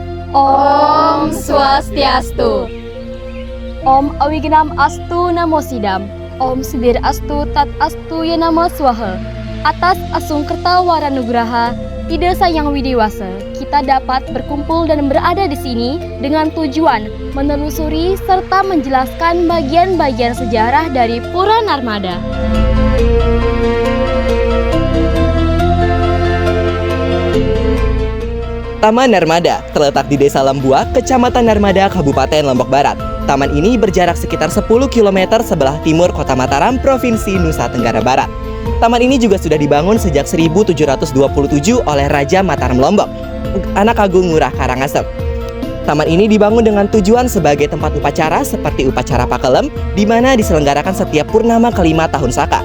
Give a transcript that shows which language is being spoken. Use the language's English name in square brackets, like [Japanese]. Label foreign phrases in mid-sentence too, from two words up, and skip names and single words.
[Sanskrit] Om Swastiastu. Om Awignam Astu Namo Sidam. Om Sidir Astu Tat Astu Ya Nama Swaha. [Indonesian] Atas Asung Kerta Waranugraha, Ide Sayang Widiwasa, kita dapat berkumpul dan berada di sini dengan tujuan menelusuri serta menjelaskan bagian-bagian sejarah dari Pura Narmada. Taman Narmada terletak di Desa Lembua, Kecamatan Narmada, Kabupaten Lombok Barat. Taman ini berjarak sekitar 10 km sebelah timur Kota Mataram, Provinsi Nusa Tenggara Barat. Taman ini juga sudah dibangun sejak 1727 oleh Raja Mataram Lombok, Anak Agung Ngurah Karangasem. Taman ini dibangun dengan tujuan sebagai tempat upacara seperti upacara Pakelem, di mana diselenggarakan setiap purnama kelima tahun Saka.